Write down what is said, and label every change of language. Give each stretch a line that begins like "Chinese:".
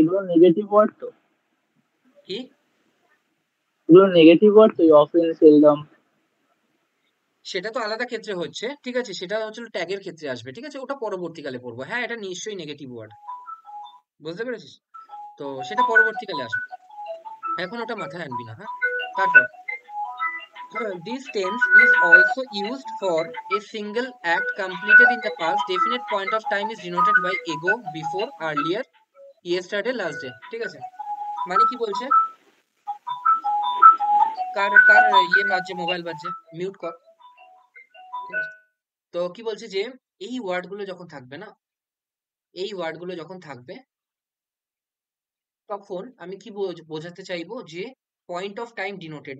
Bangla: এগুলো negative word তো, কি এগুলো নেগেটিভ ওয়ার্ড তো, অফেন সেলডম। সেটা তো আলাদা ক্ষেত্রে হচ্ছে। ঠিক আছে, সেটা হচ্ছিল ট্যাগের ক্ষেত্রে আসবে। ঠিক আছে, ওটা পরবর্তীকালে পড়বো। হ্যাঁ, এটা নিশ্চয়ই নেগেটিভ ওয়ার্ড, বুঝতে পেরেছিস? তো সেটা পরবর্তীকালে আসবে, এখন ওটা মাথায় আনবি না। হ্যাঁ, তারপর
English: this tense is also used for a single act completed in the past. Definite point of time is denoted by ago, before, earlier, yesterday, last day.
Bangla: ঠিক আছে, মানে কি বলছে? কার কার ইয়ে বাজছে, মোবাইল বাজছে, মিউট কর। ঠিক আছে, তো কি বলছে যে এই ওয়ার্ড গুলো যখন থাকবে না, এই ওয়ার্ড গুলো যখন থাকবে, তখন আমি কি বোঝাতে চাইবো যে পয়েন্ট অফ টাইম ডিনোটেড।